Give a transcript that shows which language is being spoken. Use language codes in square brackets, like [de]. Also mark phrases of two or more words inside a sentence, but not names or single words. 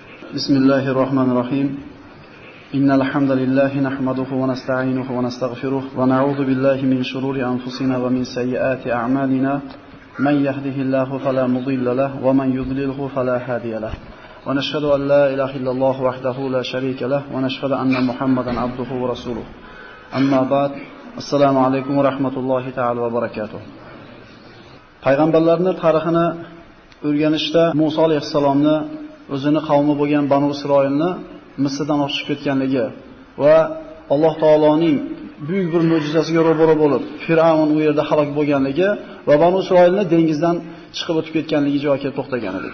[ar] بسم الله الرحمن الرحيم إن الحمد لله نحمده ونستعينه ونستغفره ونعوذ بالله من شرور أنفسنا ومن سيئات أعمالنا من يهده الله فلا مضل له ومن يضلله فلا هادي له ونشهد أن لا إله إلا الله وحده لا شريك له ونشهد أن محمدا عبده ورسوله أما بعد السلام عليكم ورحمة الله تعالى وبركاته. [uz] Payg'ambarlarning tarixini o'rganishda Musa alayhissalomni o'zini qavmi bo'lgan Banu Isroilni Misrdan olib chiqib ketganligi va Alloh taoloning buyuk bir mo'jizasiga ro'baro bo'lib, Fir'avn u yerda halok bo'lganligi va Banu Isroilni dengizdan chiqib o'tib ketganligi joyiga to'xtagan edik.